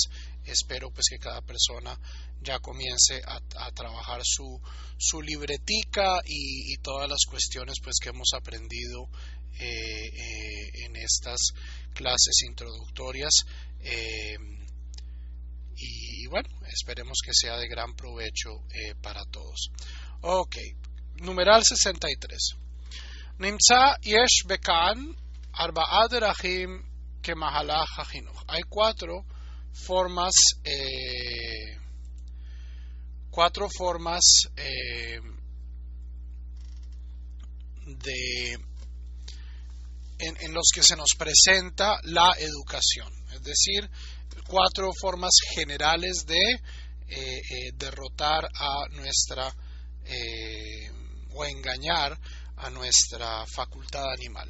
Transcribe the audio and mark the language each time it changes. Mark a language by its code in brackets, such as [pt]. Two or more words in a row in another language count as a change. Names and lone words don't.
[es] Espero pues que cada persona ya comience a trabajar su libretica y todas las cuestiones pues que hemos aprendido en estas clases introductorias. Y bueno, esperemos que sea de gran provecho para todos. Ok, numeral 63. [he] נמצא יש בכאן ארבעה דרכים כמהלך החינוך. [es] Hay cuatro formas en los que se nos presenta la educación, es decir, cuatro formas generales de derrotar a nuestra o engañar a nuestra facultad animal.